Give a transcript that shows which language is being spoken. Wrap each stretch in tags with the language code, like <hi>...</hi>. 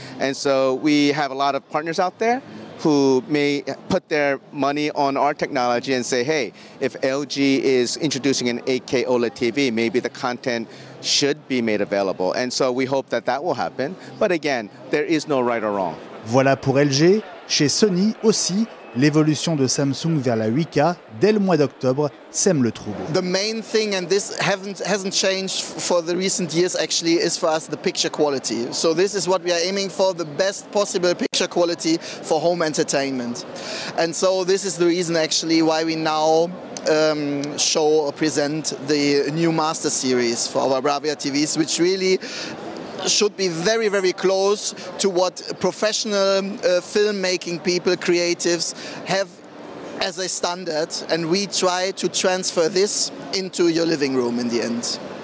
<en>And so we have a lot of partners out there who may put their money on our technology and say, hey, if LG is introducing an 8K OLED TV, maybe the content should be made available. And so we hope that that will happen. But again, there is no right or wrong.</en> <fr>Voilà pour LG. Chez Sony aussi, l'évolution de Samsung vers la 8K dès le mois d'octobre sème le trouble.</fr> <en>The main thing, and this hasn't changed for the recent years actually, is for us the picture quality. So this is what we are aiming for, the best possible picture quality for home entertainment. And so this is the reason actually why we now show or present the new Master Series for our Bravia TVs, which really should be very, very close to what professional filmmaking people, creatives have as a standard, and we try to transfer this into your living room in the end.</en>